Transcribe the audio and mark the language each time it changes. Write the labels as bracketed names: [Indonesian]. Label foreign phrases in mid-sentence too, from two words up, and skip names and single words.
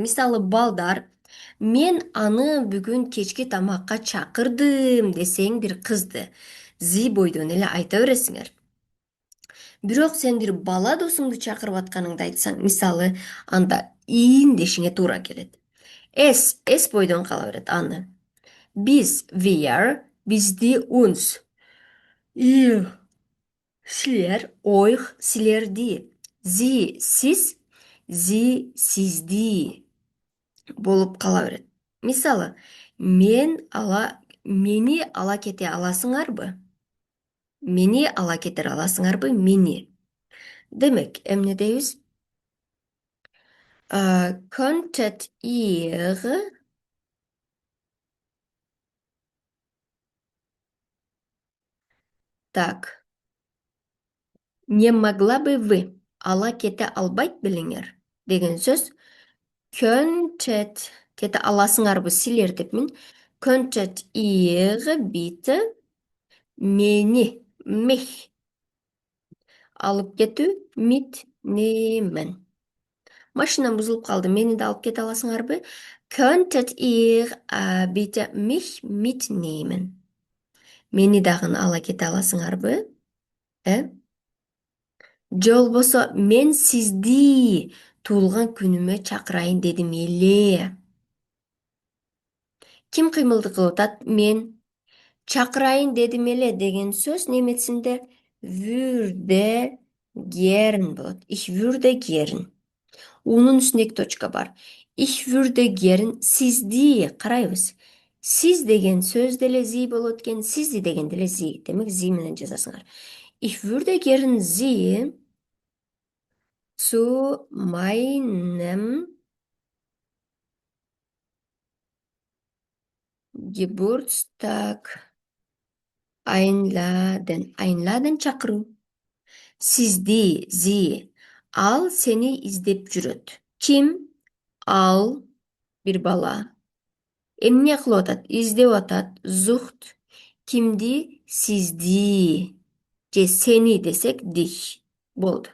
[Kyrgyz] Мисалы балдар, мен аны бүгүн кечки тамакка чакырдым десең бир кызды, зи бойдон эле айта бересиңер. Бирок сен бир бала досуңду чакырып атканыңды айтсаң, мисалы, анда ин дешиңе туура келет. С бойдон кала берет аны. Биз, [German] wir, бизди, uns. [Kyrgyz] Ihr, силер, euch, силерди. [German] Sie, сиз, sie, [Kyrgyz] сизди болуп кала берет. Мисалы, мени ала кете аласыңарбы? Мени ала кетер аласыңарбы? Мени. Демек, эмне дейбиз? [German] Könntet ihr так. [Russian] Не могла бы вы [Kyrgyz] ала кете албайт белиңер деген сөз könntet кете аласыңарбы силер деп мен [German] könntet ihr bitte [Kyrgyz] мени mich алып кетүү mitnehmen. Машинам бузулуп калды, мени да алып кете аласыңарбы? [German] Könntet ihr bitte mich mitnehmen? [Kyrgyz] Мени дагы ала кете аласыңарбы? Же болбосо мен сизди туулган күнүмө чакырайын дедим эле. Ким кыймылды кылып атат? Мен чакырайын дедим эле деген сөз немецинде [German] würde gern [Kyrgyz] болот. [German] Ich würde gern. [Kyrgyz] Унун үстүндө 2 точка бар. [German] Ich würde gern сизди карайбыз. [Kyrgyz] Сиз деген сөз деле зи болот экен, сизди деген деле зи. Демек зи менен жазасыңар. [German] Ich würde gern sie zu meinem Geburtstag einladen. [Kyrgyz] Einladen чакыруу. Сизди, зи. Ал сени издеп жүрөт. Ким? Ал бир бала. Эмне кылып атат? Издеп атат. Зухт. Кимди? Сизди. Же сени десек dich болду.